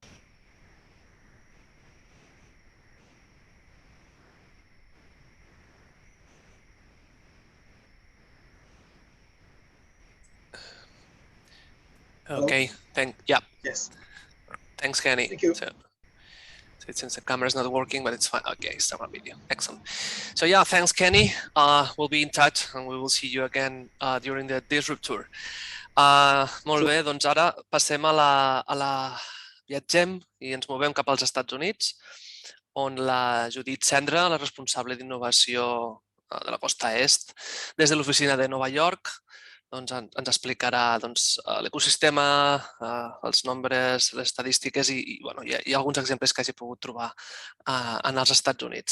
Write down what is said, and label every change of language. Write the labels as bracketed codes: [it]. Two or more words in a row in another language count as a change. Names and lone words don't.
[en] Okay, Yes. Thanks, Kenny. Thank you. So it seems the camera's not working, but it's fine. Okay, start my video. Excellent. So yeah, thanks, Kenny. We'll be in touch, and we will see you again during the Disruptor. [ca] Molt bé, doncs ara passem viatgem i ens movem cap als Estats Units, on la Judit Cendra, la responsable d'innovació de la costa est. Des de l'oficina de Nova York ens explicarà l'ecosistema, els nombres, les estadístiques i hi ha alguns exemples que hagi pogut trobar en els Estats Units.